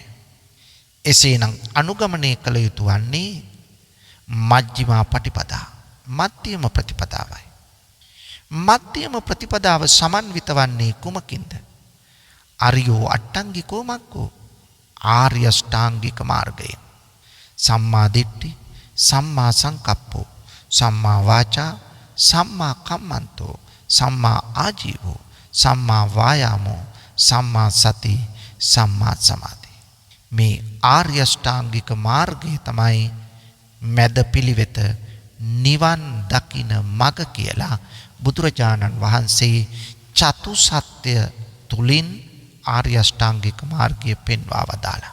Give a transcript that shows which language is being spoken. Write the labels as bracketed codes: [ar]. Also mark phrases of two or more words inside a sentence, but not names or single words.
[si] එසේනම් අනුගමනය කළ යුතු වන්නේ [pi] මජ්ක්‍ධිමා පටිපදා [si] මධ්‍යම ප්‍රතිපදාවයි. මධ්‍යම ප්‍රතිපදාව සමන්විත වන්නේ කුමකින්ද? [pi] අරියෝ අට්ටංගිකෝ මග්ගෝ [si] ආර්ය අෂ්ටාංගික මාර්ගයෙන්. [pi] සම්මා දිට්ඨි සම්මා සංකප්පෝ සම්මා වාචා සම්මා කම්මන්තෝ සම්මා ආජීවෝ සම්මා වායාමෝ සම්මා සති සම්මා සමාධි. [si] මේ ආර්ය අෂ්ටාංගික මාර්ගය තමයි මැද පිළිවෙත නිවන් දකින මඟ කියලා බුදුරජාණන් වහන්සේ චතුසත්‍ය තුලින් ආර්ය අෂ්ටාංගික මාර්ගය පෙන්වා වදාළා.